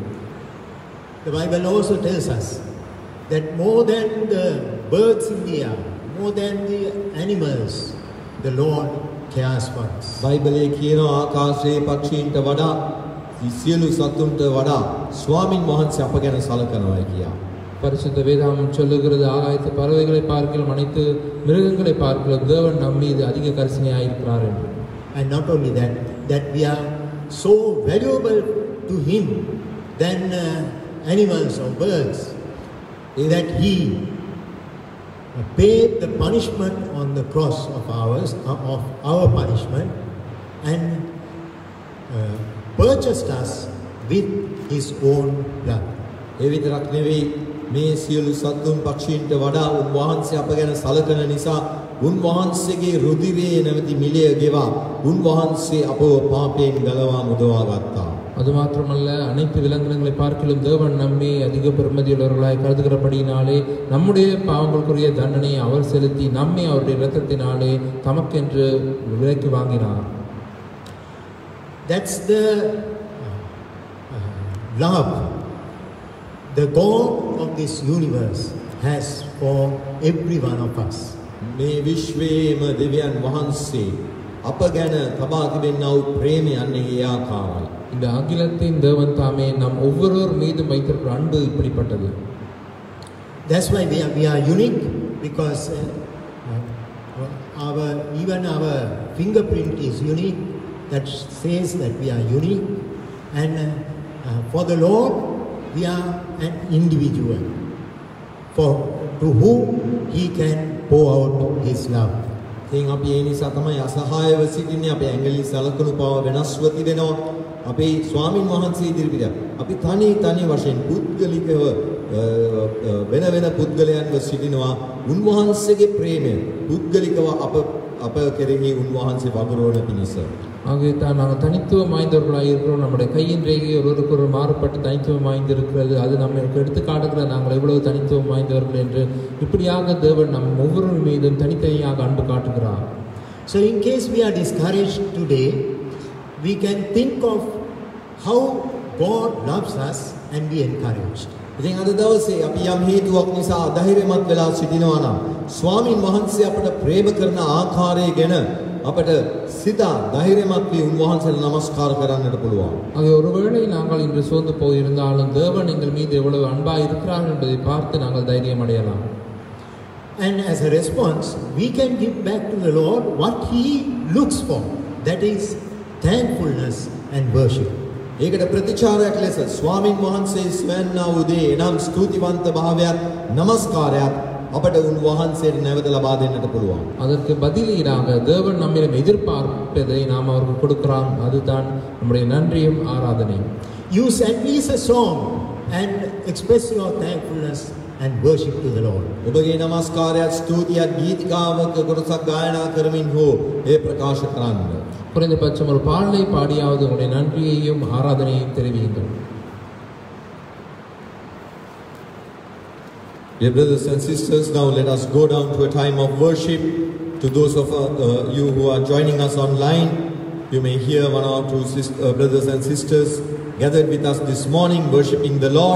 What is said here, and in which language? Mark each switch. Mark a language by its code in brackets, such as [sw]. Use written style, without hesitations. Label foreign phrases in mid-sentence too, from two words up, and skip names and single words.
[en] The Bible also tells us that more than the birds in the air, more than the animals, the Lord cares for us. [si] බයිබලයේ කියනවා ආකාශයේ පක්ෂීන්ට වඩා සියලු සතුන්ට වඩා ස්වාමින් වහන්සේ අප ගැන සලකනවායි කියා. [ta] பரிசுத்த வேதாகமம் சொல்லுகிறது, ஆகாயத்து பறவைகளை பார்க்கலாம், அனைத்து மிருகங்களை பார்க்கலாம், தேவன் நம் மீது அதிக கரிசனையாக இருக்கிறார் என்று. [en] And not only that we are so valuable to him than animals or birds, that he paid the punishment on the cross of our punishment and purchased us with his own blood. [si] ඒ විතරක් නෙවෙයි මේ සියලු සතුන් පක්ෂීන්ට වඩා උන්වහන්සේ අප ගැන සලකන නිසා උන්වහන්සේගේ රුධිරයේ නැවති මිලය ගෙවා උන්වහන්සේ අපව පාපයෙන් ගලවා මුදවා ගත්තා. [ta] அது மாத்திரமல்ல, அனைத்து விலங்கினங்களை பார்க்கிலும் தேவன் நம்மை அதிக பெருமதியுள்ளவர்களாய் கருதுகிறபடியினாலே நம்முடைய பாவங்களுக்குரிய தண்டனையை அவர் செலுத்தி நம்மை அவருடைய இரத்தத்தினாலே தமக்கென்று விலைக்கு வாங்கினார். [en] That's the love the God of this universe has for every one of us. [si] මේ විශ්වයේම දෙවියන් වහන්සේ අප ගැන තබා තිබෙනා වූ ප්‍රේමය අන්නේ ඒ ආකාරයි. [ta] இந்த அகிலத்தின் தேவன் தாமே நம் ஒவ்வொருவர் மீதும் வைத்திருக்கிற அன்பு இப்படிப்பட்டது. [en] That's why we are unique, because even our fingerprint is unique. That says that we are unique, and for the Lord we are an individual to whom he can pour out his love. [si] ඉතින් අපි ඒ නිසා තමයි අසහායව සිටින්නේ. අපේ ඇඟිලි සලකුණු පව වෙනස්ව තිබෙනවා. අපේ ස්වාමින් වහන්සේ ඉදිරිපිට අපි තනි වශයෙන් පුද්ගලිකව වෙන පුද්ගලයන්ව සිටිනවා. උන්වහන්සේගේ ප්‍රේමය පුද්ගලිකව අප කෙරෙහි උන්වහන්සේ වගුරුවන පිණිස. [ta] ஆகவே தான் நாங்கள் தனித்துவம் வாய்ந்தவர்களாக இருக்கிறோம். நம்முடைய கையின் ரேகை ஒருவருக்கு மாறுபட்டு தனித்துவம் வாய்ந்திருக்கிறது. அது நம்மளுக்கு எடுத்து காட்டுகிற நாங்கள் எவ்வளவு தனித்துவம் வாய்ந்தவர்கள் என்று. இப்படியாக தேவன் நம் ஒவ்வொரு மீதும் தனித்தனியாக அன்பு காட்டுகிறார். [en] So in case we are discouraged today, we can think of how God loves us and be encouraged. [si] ඉතින් අද දවසේ අපි යම් හේතුවක් නිසා ධෛර්යමත් වෙලා සිටිනවා නම් ස්වාමින් වහන්සේ අපට ප්‍රේම කරන ආකාරය ගැන අපට සිතා ධෛර්යමත් වී උන්වහන්සේට නමස්කාර කරන්නට පුළුවන්. [ta] அது ஒருவேளை நாங்கள் இன்று சோர்ந்து போயிருந்தாலும் தேவன் எங்கள் மீது எவ்வளவு அன்பாய் இருக்கிறார் என்பதை பார்த்து நாங்கள் தைரியம் அடையலாம். [en] And as a response, we can give back to the Lord what He looks for. That is thankfulness and worship. [si] ඒකට ප්‍රතිචාරයක් ලෙස ස්වාමින් වහන්සේ ස්වයන්නා වූ දේ එනම් ස්තුතිවන්ත භාවයක් නමස්කාරයක් අපට උන්වහන්සේට නැවත ලබා දෙන්නට පුළුවන්. [ta] அதற்கு பதிலீடாக தேவன் நம்மிடம் எதிர்பார்ப்பதை நாம் அவருக்கு கொடுக்கிறோம். அதுதான் நம்முடைய நன்றியும் ஆராதனையும். [en] Use at least a song and express your thankfulness and worship to the Lord. [si] ඔබගේ නමස්කාරයත් ස්තුතියත් ගීතිකාවක කොටසක් ගායනා කරමින් හෝ ඒ ප්‍රකාශ කරන්න. [ta] குறைந்தபட்சம் ஒரு பாடலை பாடியாவது உங்களுடைய நன்றியையும் ஆராதனையையும் தெரிவியுங்கள். [en] Dear brothers and sisters, now let us go down to a time of worship. To those of you who are joining us online, you may hear one or two brothers and sisters gathered with us this morning worshiping the Lord.